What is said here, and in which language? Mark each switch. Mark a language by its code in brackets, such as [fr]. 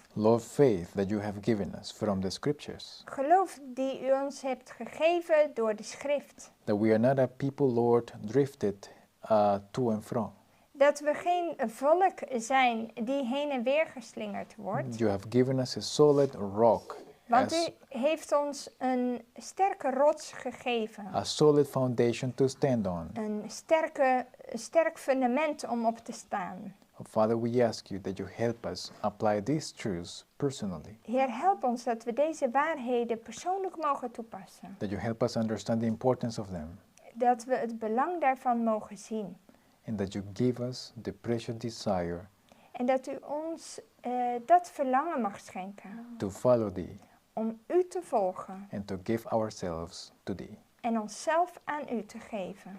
[en] Lord, faith that you have given us from the scriptures. [nl] Geloof die u ons hebt gegeven door de schrift. [en] That we are not a people, Lord, drifted to and from. [nl] Dat we geen volk zijn die heen en weer geslingerd wordt. [en] You have given us a solid rock, [nl] Want u heeft ons een sterke rots gegeven. [en] a solid foundation to stand on. [nl] Een sterk fundament om op te staan. [en] Father, we ask you that you help us apply these truths personally. [nl] Heer, help ons dat we deze waarheden persoonlijk mogen toepassen. [en] That you help us understand the importance of them. [nl] Dat we het belang daarvan mogen zien. [en] And that you give us the precious desire [nl] En dat u ons dat verlangen mag schenken. [en] to follow thee [nl] Om u te volgen. [en] and to give ourselves to thee. [nl] En onszelf aan u te geven.